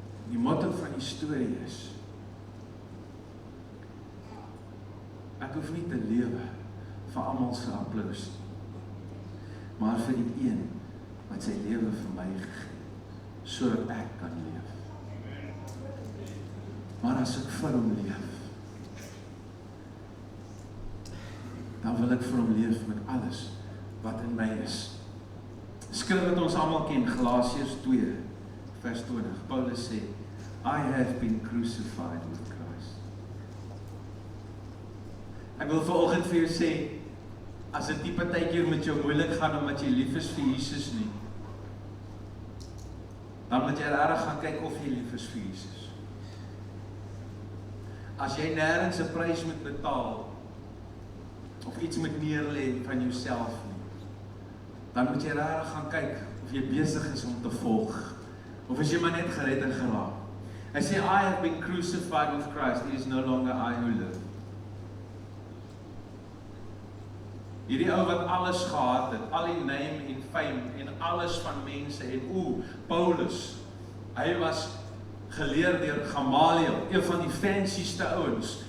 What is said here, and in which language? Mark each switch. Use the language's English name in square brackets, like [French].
[Afrikaans] Die motto van die storie is, ek hoef nie te lewe vir almal se applous, maar vir die een wat sy lewe vir my gegee, sodat ek kan leef. Maar as ek vir hom leef, dan wil ek vir hom leef met alles wat in my is. Skrif wat ons almal ken, Galasiërs 2, vers 20. Paulus sê, [English] I have been crucified with Christ. [Afrikaans] Ek wil vanoggend vir jou sê, as dit nie partykeer met jou moeilik gaan omdat jy lief is vir Jesus nie, dan moet jy regtig gaan kyk of jy lief is vir Jesus. As jy nêrens 'n prys moet betaal, of iets moet neerlê van jouself nie, dan moet jy regtig gaan kyk of jy besig is om te volg, of is jy maar net gered en geraak. Hy sê, [English] I have been crucified with Christ, it is no longer I who live. [Afrikaans] Hierdie ou wat alles gehad het, al die name en fame en alles van mense en Paulus, hy was geleer deur Gamaliel, een van die fancyste ouens.